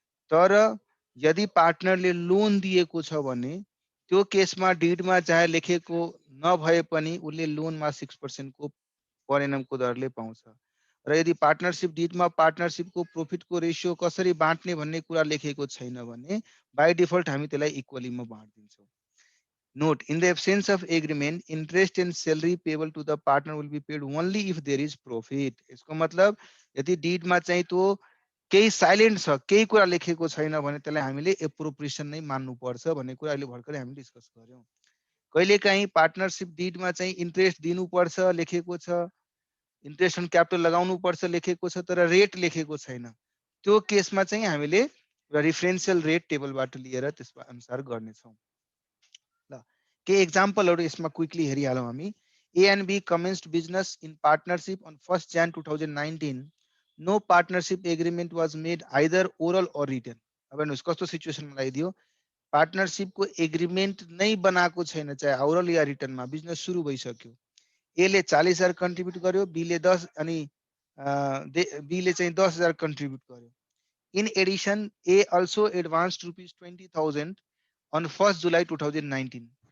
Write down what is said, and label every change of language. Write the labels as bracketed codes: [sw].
[ne] तर यदि पार्टनरले लोन दिएको छ भने त्यो केसमा डिडमा चाहे लेखेको नभए पनि उसले लोनमा 6% को परिणामको दरले पाउँछ। र यदि पार्टनरसिप डिडमा पार्टनरसिपको प्रॉफिटको रेशियो कसरी बाँट्ने भन्ने कुरा लेखेको छैन भने बाई डिफल्ट हामी त्यसलाई इक्वलीमा बाँड्दिन्छौँ। [en] Note, in the absence of agreement, interest and salary payable to the partner will be paid only if there is profit. [ne] इसको मतलब यदि डिडमा चाहिँ त्यो केही साइलेन्ट छ, केही कुरा लेखेको छैन भने त्यसलाई हामीले एप्रोप्रिएसन नै मान्नुपर्छ भन्ने कुरा अहिले भर्खरै हामी डिस्कस गर्यौं। कहिलेकाहीँ पार्टनरसिप डिडमा चाहिँ इन्ट्रेस्ट दिनुपर्छ लेखेको छ, इन्ट्रेस्ट अन क्यापिटल लगाउनुपर्छ लेखेको छ, तर रेट लेखेको छैन। त्यो केसमा चाहिँ हामीले रिफरेन्शियल रेट टेबलबाट लिएर त्यसमा अनुसार गर्नेछौँ। ल के एक्जाम्पलहरु यसमा क्विकली हेरिहालौं हामी। [en] A and B commenced business in partnership on 1st Jan 2019. No partnership agreement was made either oral or written. [ne] अब हेर्नुस् कस्तो सिचुएसनमा लगाइदियो, पार्टनरशिपको एग्रिमेन्ट नै बनाएको छैन, चाहे ओरल या रिटनमा, बिजनेस सुरु भइसक्यो। ए ले 40,000 कन्ट्रिब्युट गर्यो, बी ले 10 अनि बी ले चाहिँ 10,000 कन्ट्रिब्युट गर्यो। [en] In addition A also advanced ₹20,000 on 1st July 2019.